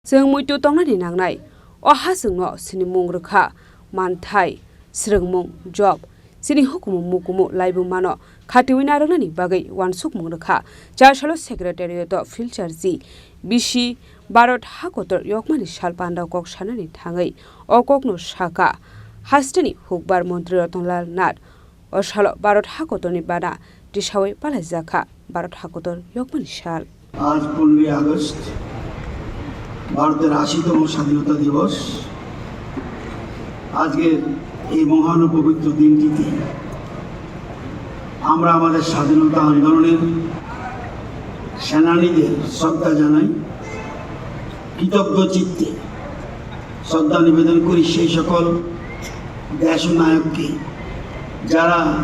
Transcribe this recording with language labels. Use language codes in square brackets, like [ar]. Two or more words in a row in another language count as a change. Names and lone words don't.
[trp] जों मुइतु तंनानि नांनाय अहा जोंनो सिनि मुं रोखा मानथाय स्रोंमुं जब सिनि हुकुमु मुकुमु लाइबु मानो खाटिवि नारंनानि बागै वानसुक मुं रोखा जारसालो सेक्रेटारियेट फिल्चार जी बिसि भारत हाकोतर यकमानि साल पान्डाव कक सानानि थाङै अककनो साका हास्टेनि हुकबार मन्त्री रतनलाल नाथ असालो भारत हाकोतरनि बाना दिसावै पालाइजाखा भारत हाकोतर यकमानि साल [bn] आज 15 আগস্ট ভারতের ৮০তম স্বাধীনতা দিবস। আজকের এই মহান ও পবিত্র দিনটিতে আমরা আমাদের স্বাধীনতা আন্দোলনের সেনানীদের শ্রদ্ধা জানাই, কৃতজ্ঞ চিত্তে শ্রদ্ধা নিবেদন করি সেই সকল দেশ নায়ককে যারা